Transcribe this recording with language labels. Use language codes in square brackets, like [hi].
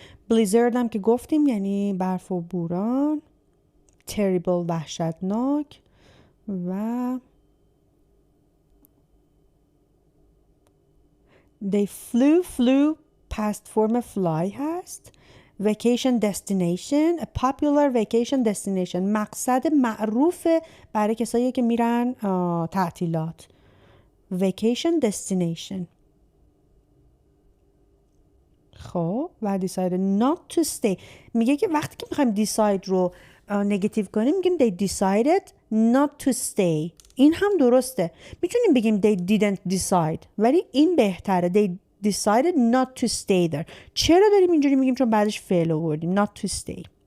[fa] blizzard هم که گفتیم یعنی برف و بوران. [en] terrible [fa] وحشتناک و [en] they flew past [fa] فرم fly هست. vacation destination [en] a popular vacation destination [fa] مقصد معروف برای کسایی که میرن تعطیلات. [en] vacation destination. [fa] خب و decided not to stay میگه که وقتی که میخوایم decide رو نگاتیو کنیم میگیم [en] they decided not to stay. [fa] این هم درسته. میتونیم بگیم [en] they didn't decide [fa] ولی این بهتره. [en] they decided not to stay there. [fa] چرا داریم اینجوری میگیم؟ چون بعدش فعل آوردیم. [en] not to stay.